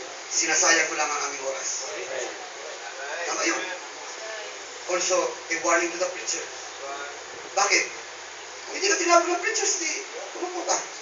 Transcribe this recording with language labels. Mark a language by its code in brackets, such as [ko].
[tl] Sinasayang ko lang ang aming oras. Tama yun. [en] Also, a warning to the preacher. [tl] Bakit? Kung hindi ka tinawag ng preachers, di umupo ka.